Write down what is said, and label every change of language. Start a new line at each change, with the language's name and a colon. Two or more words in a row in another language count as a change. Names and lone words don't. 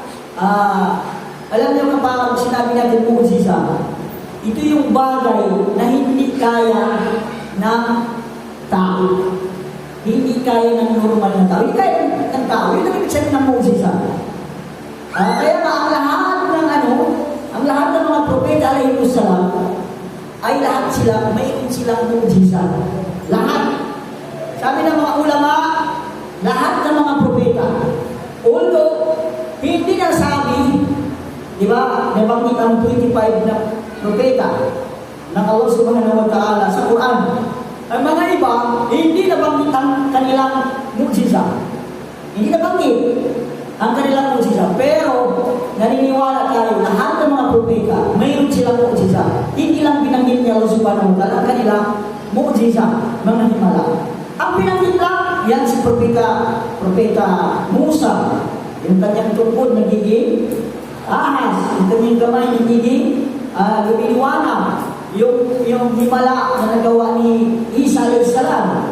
Filipino: Alam niyo kapag sinabi natin mu'jiza, ito yung bagay na hindi kaya ng tao. Hindi kaya ng normal na tao. Hindi kaya ng tao. Yun ang ibig sabihin ng mu'jiza. Kaya nga ang lahat ng mga propeta
Arabic: عليه السلام
Filipino: ay lahat sila, mayroon silang mu'jiza. Lahat. Sabi ng mga ulama, lahat ng mga propeta, although hindi nasabi, di ba, nabanggit ang 25 na propeta ng Allah
Arabic: سبحانه وتعالى
Filipino: sa Quran. Ang mga iba, hindi nabanggit ang kanilang mu'jiza. Hindi nabanggit ang kanilang mu'jiza. Pero, naniniwala tayo, lahat ng mga propeta, mayroon silang mu'jiza. Hindi lang binanggit niya Allah
Arabic: سبحانه وتعالى
Filipino: ang kanilang mu'jiza, mga himala. Ang pinanggit lang, yan si Propeta Musa. Yung kanyang tungkod nagiging ahas. Yung kanyang kamay nagiging lumiliwanag. Yung himala na nagawa ni Isa
Arabic: عليه السلام.